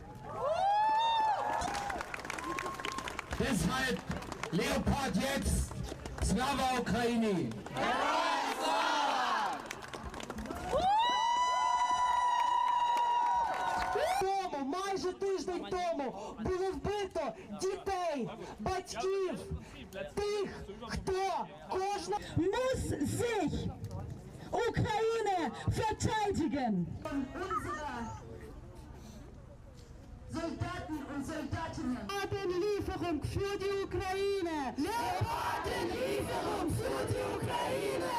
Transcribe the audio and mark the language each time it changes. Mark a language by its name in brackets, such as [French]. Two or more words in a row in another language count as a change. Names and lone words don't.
[German] Deshalb Leopard jetzt, [Ukrainian] Слава Україні! Майже тиждень тому було вбито дітей, батьків, тих, хто кожна [German] muss sich Ukraine verteidigen. Soldaten und Soldatinnen. Leopardenlieferung für die Ukraine. Leopardenlieferung für die Ukraine.